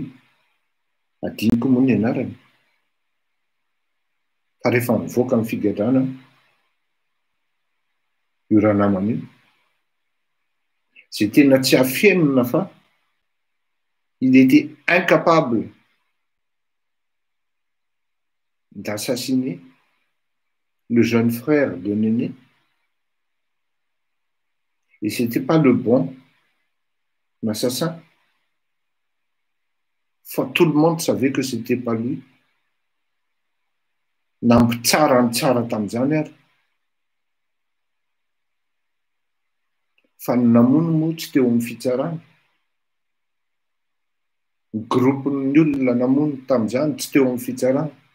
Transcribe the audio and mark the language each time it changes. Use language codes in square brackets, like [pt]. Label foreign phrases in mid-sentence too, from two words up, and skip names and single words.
[mg] Adiniko moa ny anarany. Fa rehefa mivoaka amin'ny figadrana io raha namana io, zay tena tsy afenina fa [fr] il était incapable d'assassiner le jeune frère de Néné. Et c'était pas le bon assassin. Enfin, tout le monde savait que c'était pas lui. [mg] Namby tsara ny tsara tam'izany ary. Fa ny namono moa tsy teo amin'ny fitsarana. Ny groupe-ny olona namono tam'izany tsy teo amin'ny fitsarana.